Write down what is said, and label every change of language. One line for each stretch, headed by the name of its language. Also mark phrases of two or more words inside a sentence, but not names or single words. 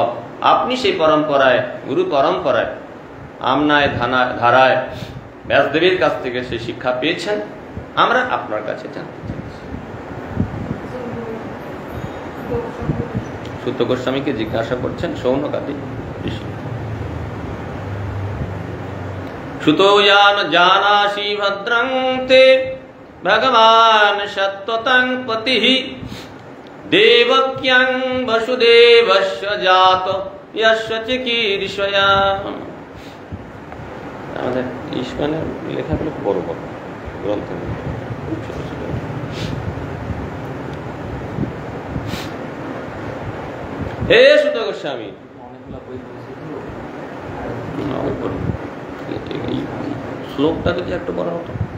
Bangla: আপনি সেই পরম্পরায়, গুরু পরম্পরায়, আমনায় ধারায় ব্যাসদেবের কাছ থেকে সেই শিক্ষা পেয়েছেন। আমরা আপনার কাছে জানতে চাইছি। সুত গোস্বামীকে জিজ্ঞাসা করছেন সৌনকাদি ঋষি।
Sanskrit: सुतो यान जानासि भद्रं ते भगवान् सत्त्वतं पतिः देवक्यं वसुदेवस्य जातो यस्य चिकीर्षया।
Bangla: আমাদের ইসমানের লেখাগুলো বড় বড় গ্রন্থ। হে সুত গোস্বামী, শ্লোকটা যদি একটু বড় হতো।